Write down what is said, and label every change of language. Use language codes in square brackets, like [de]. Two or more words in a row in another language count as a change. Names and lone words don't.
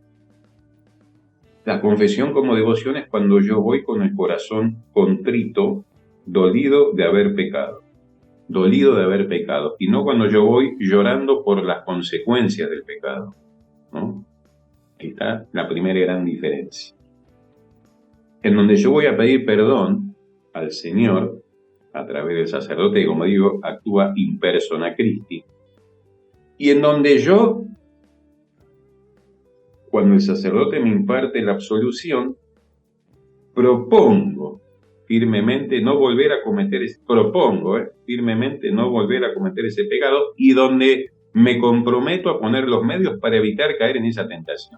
[es] La confesión como devoción es cuando yo voy con el corazón contrito, dolido de haber pecado, y no cuando yo voy llorando por las consecuencias del pecado, ¿no? Ahí está la primera gran diferencia. En donde yo voy a pedir perdón al Señor a través del sacerdote, que como digo, actúa [la] in persona Christi, [es] y en donde yo, cuando el sacerdote me imparte la absolución, propongo firmemente no volver a cometer ese pecado, y donde me comprometo a poner los medios para evitar caer en esa tentación.